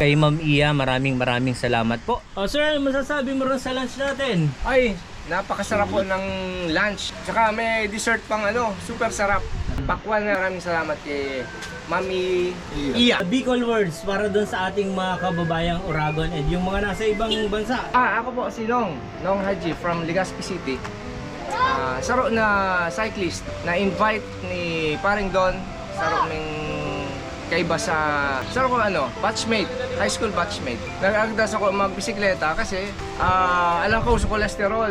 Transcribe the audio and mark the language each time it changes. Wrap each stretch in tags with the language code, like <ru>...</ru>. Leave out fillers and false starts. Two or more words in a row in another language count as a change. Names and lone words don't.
<tl>Kay Ma'am Iya, maraming salamat po. Oh sir, ano masasabi mo rin sa lunch natin? Ay, napakasarap po ng lunch. Tsaka may dessert pang super sarap. Pakwan, maraming salamat kay Mami Iya.</tl> <en>Bicol words</en> <tl>para dun sa ating mga kababayang Oragon and yung mga nasa ibang bansa. Ako po si Nong Haji from Legazpi City.</tl> <bik>Saro na cyclist na invite ni Paring Don. Saro ming kaiba sa saro ko batchmate,</bik> <en>high school batchmate.</en> <bik>Nag-agdas ako magbisikleta kasi alam ko sa cholesterol.</bik>